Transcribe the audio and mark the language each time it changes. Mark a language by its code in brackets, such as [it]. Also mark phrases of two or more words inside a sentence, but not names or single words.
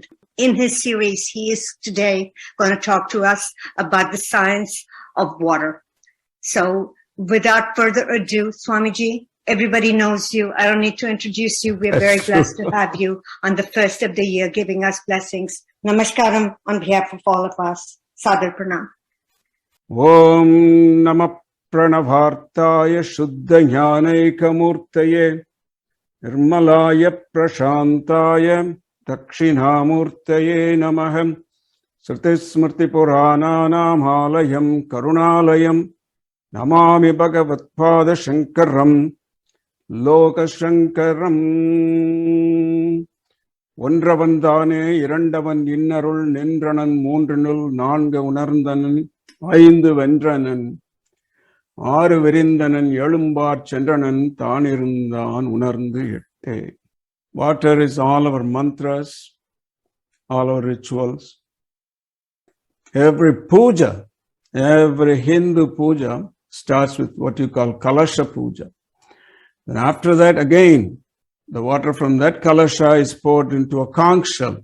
[en] In his series, he is today going to talk to us about the science of water. So without further ado, Swamiji, everybody knows you. I don't need to introduce you. We're very blessed to have you on the first of the year, giving us blessings. Namaskaram on behalf of all of us. [hi] सादर प्रणाम. [sa] ॐ नमः प्रणवार्थाय शुद्ध ज्ञानैकमूर्तये निर्मलाय प्रशान्ताय दक्षिणामूर्तये नमः श्रुतिस्मृति पुराणानाम् आलयं करुणालयम् नमामि भगवत्पाद शङ्करं लोकशङ्करम् [ta] ஒன்றவன்தானே இரண்டவன் இன்னருள் நின்றனன் மூன்றினுள் நான்கு உணர்ந்தனன் ஐந்து வென்றனன் ஆறு விரிந்தனன் எழும்பாற் சென்றனன் தானிருந்தான் உணர்ந்து எட்டே. [en] Water is all our mantras, all our rituals. Every puja, every Hindu puja starts with what you call Kalasha Puja. And after that, again, the water from that Kalasha is poured into a conch shell.